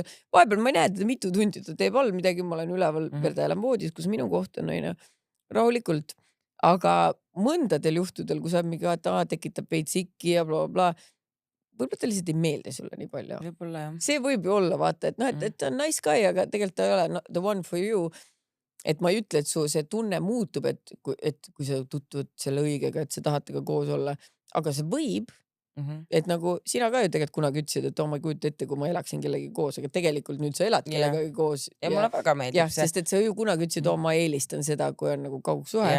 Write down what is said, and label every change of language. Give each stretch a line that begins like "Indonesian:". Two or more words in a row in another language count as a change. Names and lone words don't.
Estonian: Vahepeal ma ei näe teda mitu tundi, ta teeb all midagi, ma olen üleval, ta elab voodis, kus minu koht on, onju. Rahulikult. Aga mõndadel juhtudel, kui sa mingi tekitab veits ikki ja blablabla, võib-olla ta lihtsalt ei meeldi sulle nii palju. Võib-olla jah. See võib ju olla, vaata, et noh, et ta on
English: nice guy,
Estonian: aga tegelikult ta ei ole
English: the one for you.
Estonian: Et ma ei ütle, et su see tunne muutub, et kui sa tutvud selle õigega, et sa tahad temaga koos olla, aga see võib, et nagu sina ka ju tegelikult kunagi ütlesid, et ma ei kujuta ette, kui ma elaksin kellegi koos, aga tegelikult nüüd sa elad kellegagi koos. Ja mulle väga meeldib see. Sest et sa ju kunagi ütlesid, ma eelistan seda, kui on nagu kaugsuhe.